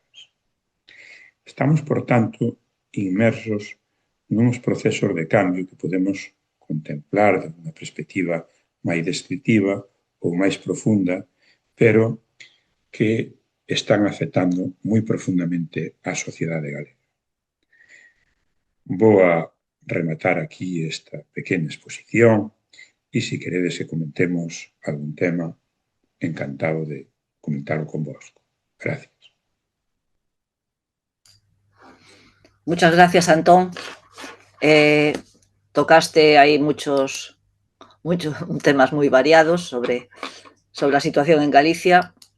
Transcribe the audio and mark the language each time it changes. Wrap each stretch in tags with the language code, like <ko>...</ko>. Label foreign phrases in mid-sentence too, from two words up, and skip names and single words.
<gl>Estamos, por tanto, inmersos nuns procesos de cambio que podemos contemplar de unha perspectiva máis descriptiva ou máis profunda, pero que están afectando moi profundamente a sociedade galega. Vou a rematar aquí esta pequena exposición e se queredes que comentemos algún tema, encantado de comentarlo con vos. Gracias.</gl> <es>Muchas gracias, Antón. Tocaste ahí muchos temas muy variados sobre la situación en Galicia.</es>